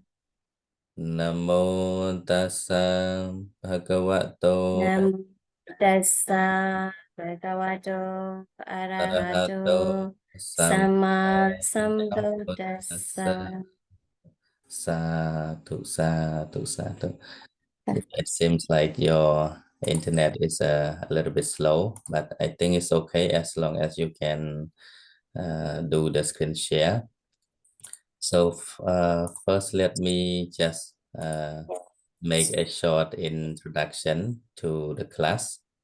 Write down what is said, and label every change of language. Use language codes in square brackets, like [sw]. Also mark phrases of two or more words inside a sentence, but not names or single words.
[pi] Namo Tassa Bhagavato Namo Tassa Bhagavato, Arahato Arahato, Sama Sama Sambuddhassa. Sambuddhassa. Sadhu, sadhu, sadhu. [en] It seems like your internet is a little bit slow, but I think it's okay as long as you can do the screen share. So first, let me just make a short introduction to the class.